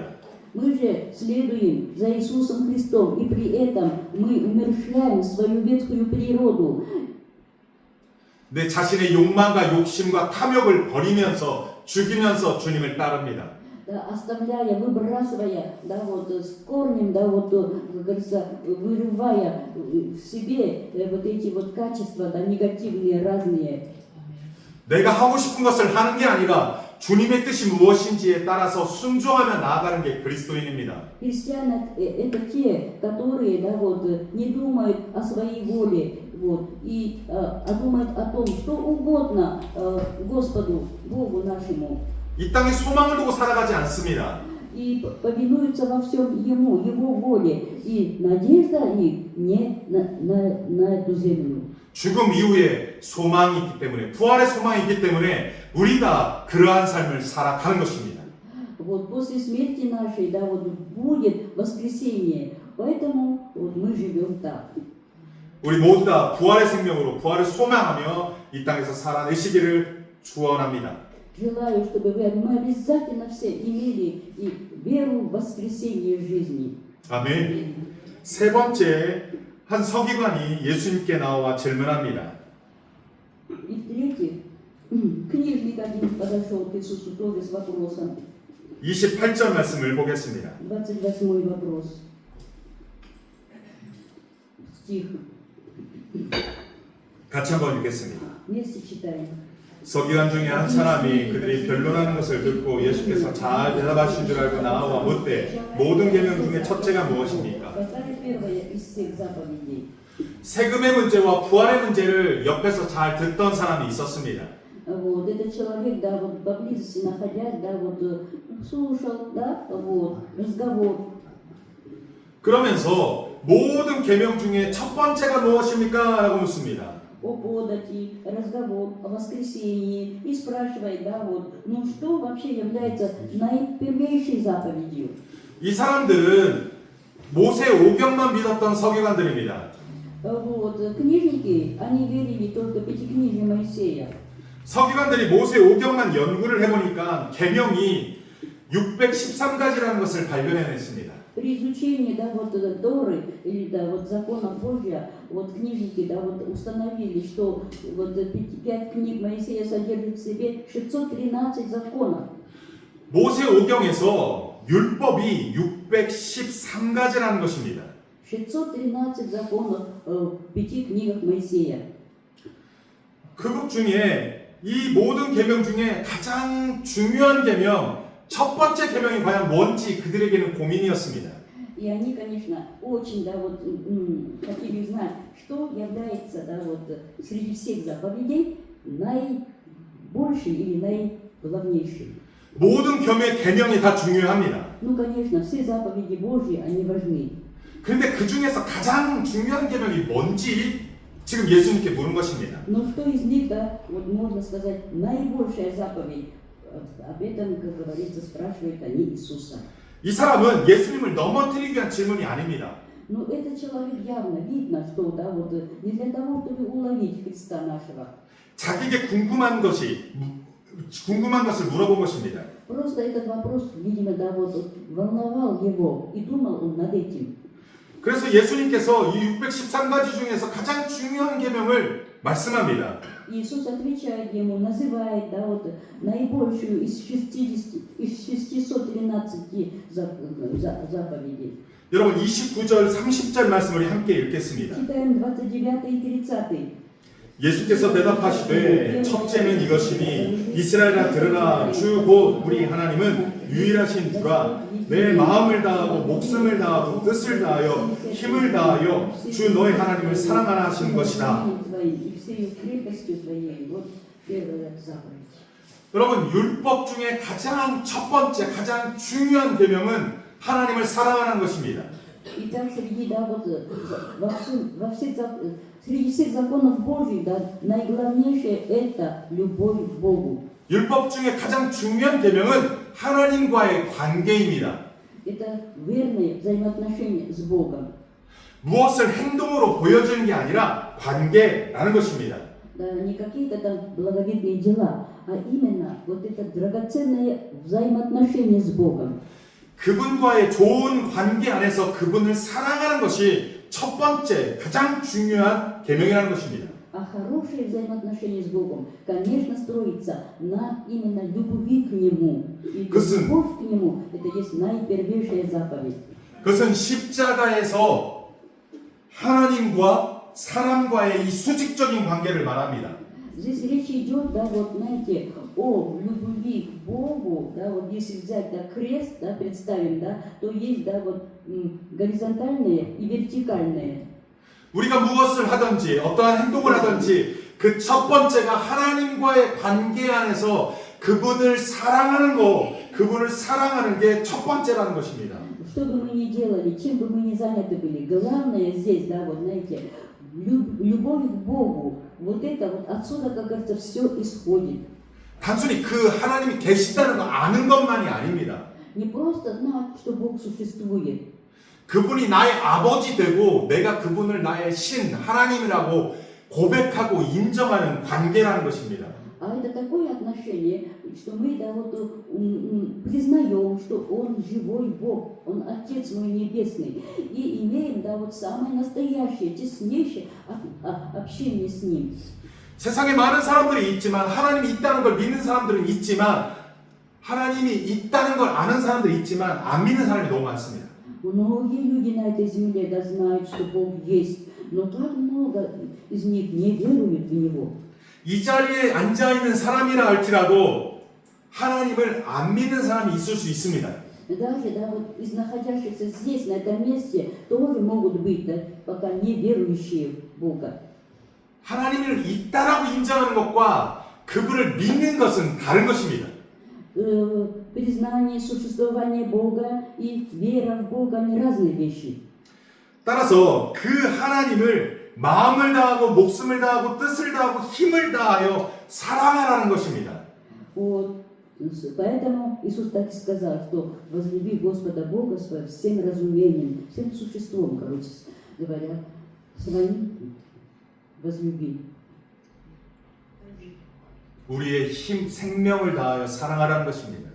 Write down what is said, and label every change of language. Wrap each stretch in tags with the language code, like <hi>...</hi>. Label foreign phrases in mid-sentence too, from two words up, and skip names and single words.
<ru>Мы же следуем за Иисусом Христом, и при этом мы умерщвляем свою ветхую природу.</ru> <ko>내 자신의 욕망과 욕심과 탐욕을 버리면서 죽이면서 주님을 따릅니다.</ko> <ru>Да, оставляя, выбрасывая, да, вот с корнем, да, вот, как говорится, вырывая в себе вот эти вот качества, да, негативные, разные.</ru> <ko>내가 하고 싶은 것을 하는 게 아니라 주님의 뜻이 무엇인지에 따라서 순종하며 나아가는 게 그리스도인입니다.</ko> <ru>Христиане это те, которые, да, вот, не думают о своей воле, вот, а думают о том, что угодно Господу, Богу нашему.</ru> <ko>이 땅에 소망을 두고 살아가지 않습니다.</ko> <ru>И повинуются во всем Ему, Его воле. И надежда их не на эту землю.</ru> <ko>죽음 이후에 소망이 있기 때문에, 부활의 소망이 있기 때문에 우리 다 그러한 삶을 살아가는 것입니다.</ko> <ru>Вот после смерти нашей, да, вот будет воскресение. Поэтому вот мы живем так.</ru> <ko>우리 모두 다 부활의 생명으로 부활을 소망하며 이 땅에서 살아내시기를 축원합니다.</ko> <ru>Желаю, чтобы мы обязательно все имели и веру в воскресение жизни.</ru> <ko>아멘. 세 번째, 한 서기관이 예수님께 나와 질문합니다.</ko> <ru>И в-третьих, книжник один подошел к Иисусу тоже с вопросом.</ru> <ko>28절 말씀을 보겠습니다.</ko> <ru>28 вопрос. Стих.</ru> <ko>같이 한번 읽겠습니다.</ko> <ru>Вместе читаем.</ru> <ko>서기관 중에 한 사람이 그들이 변론하는 것을 듣고 예수께서 잘 대답하신 줄 알고 나와 묻되 모든 계명 중에 첫째가 무엇입니까?</ko> <ru>Какая первая из всех заповедей?</ru> <ko>세금의 문제와 부활의 문제를 옆에서 잘 듣던 사람이 있었습니다.</ko> <ru>Вот, этот человек, да, вот поблизости находясь, да, вот слушал, да, вот, разговор.</ru> <ko>그러면서 모든 계명 중에 첫 번째가 무엇입니까? 라고 묻습니다.</ko> <ru>О подати, разговор о воскресении и спрашивает, да, вот, ну что вообще является наипервейшей заповедью?</ru> <ko>이 사람들은 모세 오경만 믿었던 서기관들입니다.</ko> <ru>Вот, книжники, они верили только пятикнижие Моисея.</ru> <ko>서기관들이 모세 오경만 연구를 해보니까 계명이 613가지라는 것을 발견해냈습니다.</ko> <ru>При изучении, да, вот Торы или да, вот закона Божия, вот книжники, да, вот установили, что вот 5 книг Моисея содержит в себе 613 законов.</ru> <ko>모세 오경에서 율법이 613가지라는 것입니다.</ko> <ru>613 законов в 5 книгах Моисея.</ru> <ko>그것 중에 이 모든 계명 중에 가장 중요한 계명, 첫 번째 계명이 과연 뭔지 그들에게는 고민이었습니다.</ko> <ru>И они, конечно, очень, да, вот, хотели знать, что является, да, вот, среди всех заповедей наибольшей или наиглавнейшей.</ru> <ko>모든 계명이 다 중요합니다.</ko> <ru>Ну, конечно, все заповеди Божьи, они важны.</ru> <ko>그런데 그 중에서 가장 중요한 계명이 뭔지 지금 예수님께 물은 것입니다.</ko> <ru>Но что из них, да, вот можно сказать, наибольшая заповедь, об этом, как говорится, спрашивают они Иисуса.</ru> <ko>이 사람은 예수님을 넘어뜨리기 위한 질문이 아닙니다.</ko> <ru>Но этот человек явно, видно, что, да, вот, не для того, чтобы уловить Христа нашего.</ru> <ko>자기에게 궁금한 것을 물어본 것입니다.</ko> <ru>Просто этот вопрос, видимо, да, вот, волновал его, и думал он над этим.</ru> <ko>그래서 예수님께서 이 613가지 중에서 가장 중요한 계명을 말씀합니다.</ko> <ru>Иисус отвечает ему, называет, да, вот, наибольшую из 613 заповедей.</ru> <ko>여러분 29절 30절 말씀을 함께 읽겠습니다.</ko> <ru>Читаем 29 и 30.</ru> <ko>예수께서 대답하시되 첫째는 이것이니 이스라엘아 들으라 주 곧 우리 하나님은 유일하신 주라 내 마음을 다하고 목숨을 다하고 뜻을 다하여 힘을 다하여 주 너의 하나님을 사랑하라 하신 것이다. 여러분 율법 중에 가장 첫 번째 가장 중요한 계명은 하나님을 사랑하는 것입니다.</ko> <ru>Итак, среди всех законов Божьих, да, наиглавнейшее это любовь к Богу.</ru> <ko>율법 중에 가장 중요한 계명은 하나님과의 관계입니다.</ko> <ru>Это верное взаимоотношение с Богом.</ru> <ko>무엇을 행동으로 보여주는 게 아니라 관계라는 것입니다.</ko> <ru>Да, не какие-то там благовидные дела, а именно вот это драгоценное взаимоотношение с Богом.</ru> <ko>그분과의 좋은 관계 안에서 그분을 사랑하는 것이 첫 번째 가장 중요한 계명이라는 것입니다.</ko> <ru>А хорошее взаимоотношение с Богом, конечно, строится на именно любви к Нему. И любовь к Нему – это есть наипервейшая заповедь.</ru> <ko>그것은 십자가에서 하나님과 사람과의 이 수직적인 관계를 말합니다.</ko> <ru>Здесь речь идет, да, вот, знаете, о любви к Богу, да, вот если взять, да, крест, да, представим, да, то есть, да, вот, горизонтальное и вертикальное.</ru> <ko>우리가 무엇을 하든지 어떠한 행동을 하든지 그 첫 번째가 하나님과의 관계 안에서 그분을 사랑하는 거, 그분을 사랑하는 게 첫 번째라는 것입니다.</ko> <ru>Что бы мы ни делали, чем бы мы ни заняты были, главное здесь, да, вот, знаете, любовь к Богу. Вот это вот отсюда, как говорится, все исходит.</ru> <ko>단순히 그 하나님이 계시다는 거 아는 것만이 아닙니다.</ko> <ru>Не просто знать, что Бог существует.</ru> <ko>그분이 나의 아버지 되고 내가 그분을 나의 신, 하나님이라고 고백하고 인정하는 관계라는 것입니다.</ko> <ru>А это такое отношение, что мы, да, вот, признаем, что Он живой Бог, Он Отец мой Небесный, и имеем, да, вот самое настоящее, теснейшее общение с Ним.</ru> <ko>세상에 많은 사람들이 있지만 하나님이 있다는 걸 믿는 사람들은 있지만 하나님이 있다는 걸 아는 사람들이 있지만 안 믿는 사람이 너무 많습니다.</ko> <ru>Многие люди на этой земле, да, знают, что Бог есть, но так много из них не веруют в Него.</ru> <ko>이 자리에 앉아있는 사람이라 할지라도 하나님을 안 믿는 사람이 있을 수 있습니다.</ko> <ru>Даже, да, вот из находящихся здесь, на этом месте, тоже могут быть, да, пока не верующие в Бога.</ru> <ko>하나님을 있다라고 인정하는 것과 그분을 믿는 것은 다른 것입니다.</ko> <ru>Признание существования Бога и вера в Бога – они разные вещи.</ru> <ko>따라서 그 하나님을 마음을 다하고 목숨을 다하고 뜻을 다하고 힘을 다하여 사랑하라는 것입니다.</ko> <ru>Вот. Поэтому Иисус так и сказал, что возлюби Господа Бога своим всем разумением, всем существом, короче говоря, своим возлюби.</ru> <ko>우리의 힘, 생명을 다하여 사랑하라는 것입니다.</ko>